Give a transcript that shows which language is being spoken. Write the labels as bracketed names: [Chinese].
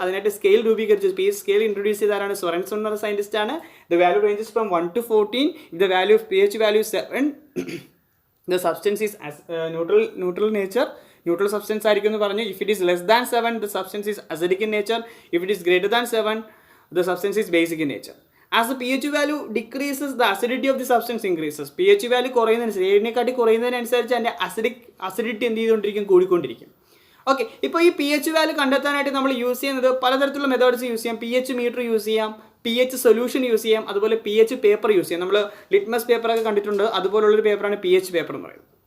[Malayalam] അതിനായിട്ട് സ്കെയിൽ രൂപീകരിച്ചു. P H scale introduce ചെയ്താരാണ്? Sorensen എന്ന് പറയുന്ന സയൻറ്റിസ്റ്റ് ആണ്. [English] The value ranges from 1 to 14. The value of P H value 7, the substance is neutral nature, [Malayalam] neutral substance ആയിരിക്കും എന്ന് പറഞ്ഞു. [English] If it is less than 7 the substance is acidic in nature. If it is greater than 7 the substance is basic in nature. As the pH value decreases, the acidity of the substance increases. [Malayalam] pH value കുറയുന്നതിനനുസരിച്ച് 7 കുറയുന്നതിനനുസരിച്ച് അതിൻ്റെ acidity എന്ത് ചെയ്തുകൊണ്ടിരിക്കും? കൂടിക്കൊണ്ടിരിക്കും. Okay, ഇപ്പോൾ ഈ P H value കണ്ടെത്താനായിട്ട് നമ്മൾ use ചെയ്യുന്നത് പലതരത്തിലുള്ള methods use ചെയ്യാം. പി എച്ച് മീറ്റർ യൂസ് ചെയ്യാം, പി എച്ച് സൊല്യൂഷൻ യൂസ് ചെയ്യാം, അതുപോലെ പി എച്ച് പേപ്പർ യൂസ് ചെയ്യാം. നമ്മൾ ലിറ്റ്മസ് പേപ്പറൊക്കെ കണ്ടിട്ടുണ്ട്, അതുപോലുള്ളൊരു പേപ്പറാണ് പി എച്ച് പേപ്പർ എന്ന് പറയുന്നത്.